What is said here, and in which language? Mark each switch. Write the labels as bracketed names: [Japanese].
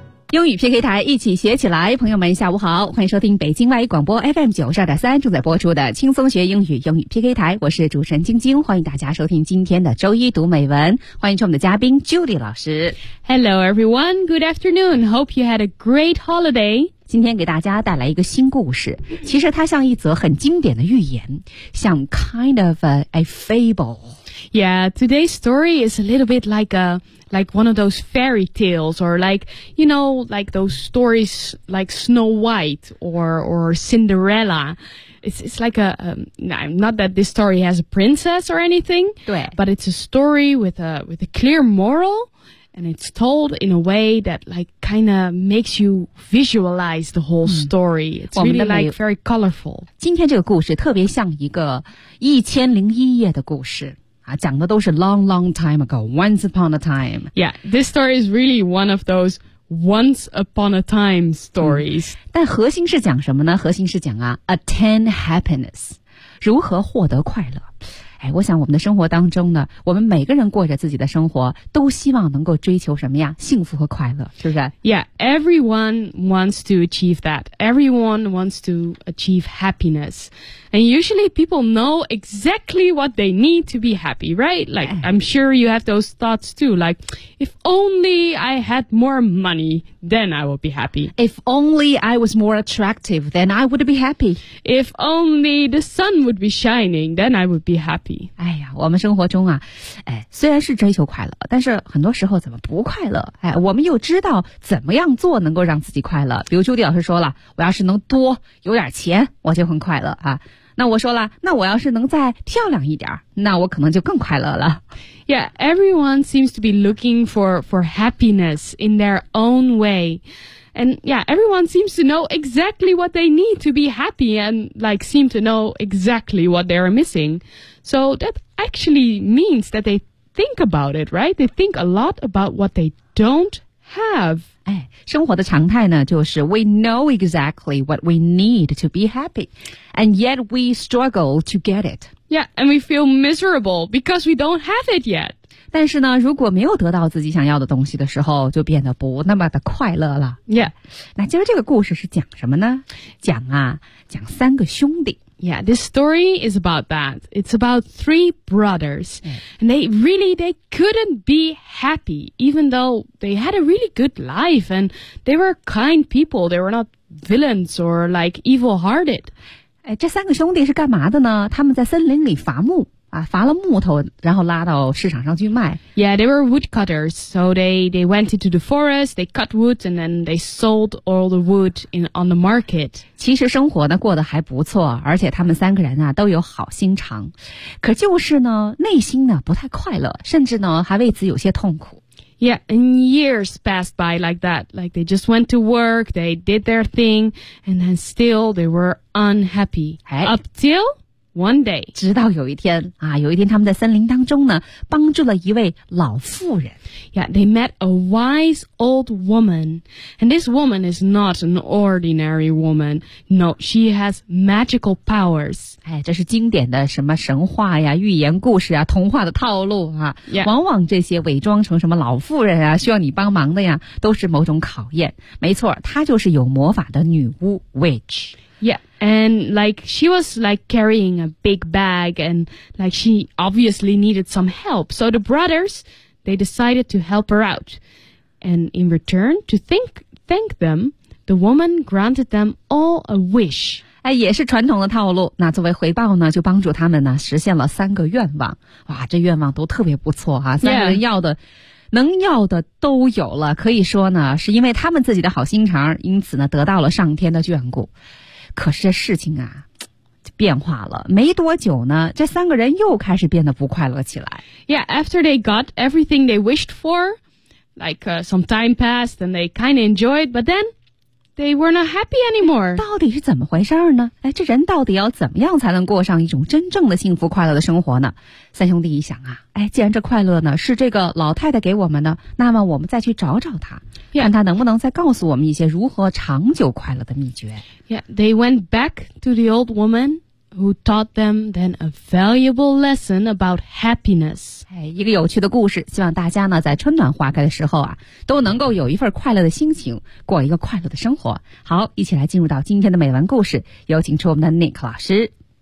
[Chinese] 英语 PK 台一起学起来，朋友们下午好，欢迎收听北京外语广播 FM92.3 正在播出的轻松学英语英语 PK 台，我是主持人晶晶，欢迎大家收听今天的周一读美文，欢迎出我们的嘉宾 Judy 老师。 [English] Hello everyone, good afternoon, hope you had a great holiday. [Chinese] 今天给大家带来一个新故事，其实它像一则很经典的寓言，像 [English] kind of a fable。 Yeah, today's story is a little bit like one of those fairy tales or like, you know, like those stories like Snow White or Cinderella. It's like not that this story has a princess or anything, but it's a story with a clear moral and it's told in a way that like kind of makes you visualize the whole story. It's really like very colorful. [Chinese] 今天这个故事特别像一个一千零一夜的故事。讲的都是 [English] long long time ago, once upon a time. Yeah, this story is really one of those once upon a time stories. [Chinese] 但核心是讲什么呢？核心是讲啊 [English] attain happiness, [Chinese] 如何获得快乐。哎，我想我们的生活当中呢，我们每个人过着自己的生活，都希望能够追求什么呀？幸福和快乐，是不是？ [English] Yeah, everyone wants to achieve that. Everyone wants to achieve happiness. And usually people know exactly what they need to be happy, right? Like, I'm sure you have those thoughts too. Like, if only I had more money, then I would be happy. If only I was more attractive, then I would be happy. If only the sun would be shining, then I would be happy. [Chinese] 哎呀，我们生活中啊，哎，虽然是追求快乐，但是很多时候怎么不快乐？哎，我们又知道怎么样做能够让自己快乐。比如朱迪老师说了，我要是能多有点钱，我就很快乐啊。那我说了，那我要是能再漂亮一点，那我可能就更快乐了。 [English] Yeah, everyone seems to be looking for happiness in their own way. And yeah, everyone seems to know exactly what they need to be happy and like seem to know exactly what they're missing. So that actually means that they think about it, right? They think a lot about what they don't have. [Chinese] 哎，生活的常态呢，就是 [English] we know exactly what we need to be happy. And yet we struggle to get it. Yeah, and we feel miserable because we don't have it yet. [Chinese] 但是呢，如果没有得到自己想要的东西的时候，就变得不那么的快乐了。 [English] Yeah. [Chinese] 那今儿这个故事是讲什么呢？讲啊，讲三个兄弟。 [English] Yeah, this story is about that. It's about three brothers. And they couldn't be happy, even though they had a really good life. And they were kind people. They were not villains or like evil-hearted. [Chinese] 哎，这三个兄弟是干嘛的呢？他们在森林里伐木。啊，伐了木头，然后拉到市场上去卖。 [English] Yeah, they were woodcutters, so they went into the forest, they cut wood, and then they sold all the wood on the market. [Chinese] 其实生活呢过得还不错，而且他们三个人啊都有好心肠，可就是呢内心呢不太快乐，甚至呢还为此有些痛苦。 [English] Yeah, and years passed by like that. Like they just went to work, they did their thing, and then still they were unhappy. Hey. Up till... One day, [Chinese] 直到有一天啊，有一天他们在森林当中呢，帮助了一位老妇人。 [English] Yeah, they met a wise old woman, and this woman is not an ordinary woman. No, she has magical powers. [Chinese] 哎，这是经典的什么神话呀、寓言故事啊、童话的套路啊。 [English] Yeah. [Chinese] 往往这些伪装成什么老妇人啊，需要你帮忙的呀，都是某种考验。没错，她就是有魔法的女巫 ，witch。 [English] Yeah, and like she was like carrying a big bag and like she obviously needed some help. So the brothers, they decided to help her out. And in return to thank them, the woman granted them all a wish. [Chinese] 哎，也是传统的套路。那作为回报呢，就帮助他们呢实现了三个愿望。哇，这愿望都特别不错啊，三个人要的。 [English] Yeah. [Chinese] 能要的都有了，可以说呢，是因为他们自己的好心肠，因此呢，得到了上天的眷顾。可是这事情啊，变化了，没多久呢，这三个人又开始变得不快乐起来。 [English] Yeah, after they got everything they wished for, like some time passed and they kind of enjoyed, but then they were not happy anymore. [Chinese] 到底是怎么回事呢？哎，这人到底要怎么样才能过上一种真正的幸福快乐的生活呢？三兄弟一想啊，哎，既然这快乐呢是这个老太太给我们的，那么我们再去找找她，看她能不能再告诉我们一些如何长久快乐的秘诀。 [English] Yeah, they went back to the old woman who taught them then a valuable lesson about happiness. [Chinese] 哎，一个有趣的故事，希望大家呢在春暖花开的时候啊，都能够有一份快乐的心情，过一个快乐的生活。好，一起来进入到今天的美文故事，有请出我们的 Nick 老师。